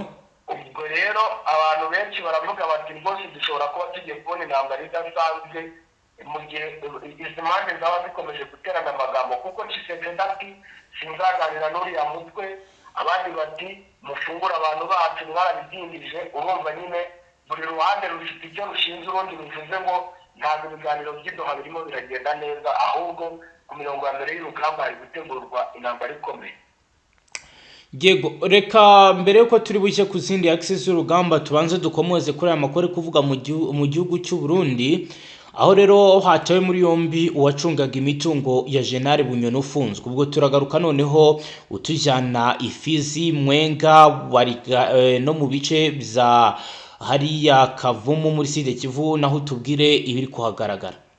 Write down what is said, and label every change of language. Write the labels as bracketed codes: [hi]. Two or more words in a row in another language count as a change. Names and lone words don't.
[rw] Ubwo rero abantu benshi baravuga bati rwose dushobora kuba tugiye kubona intambara idasanzwe mu gihe izi mpande zaba zikomeje guterana amagambo, kuko Tshisekedi ati sinzaganira n'uriya mutwe, abandi bati mufungura abantu bacu mwarabidindije. Urumva nyine buri ruhande rufite icyo rushinze urundi, bivuze ngo ntabwo ibiganiro by'Idoha birimo biragenda neza, ahubwo ku mirongo ya mbere y'urugamba hari gutegurwa intambara ikomeye. Yego, reka mbere yuko turi bushye ku zindi access y'urugamba tubanze dukomoze kuri aya makuru kuvuga mu gihugu cy'u Burundi, aho rero hatawe muri yombi uwacungaga imitungo ya General Bunyoni ufunzwe. Ubwo turagaruka noneho utujyana Ifizi, Mwenga, no mu bice bya hariya Kavumu muri Sud Kivu, naho tubwire ibiri kuhagaragara.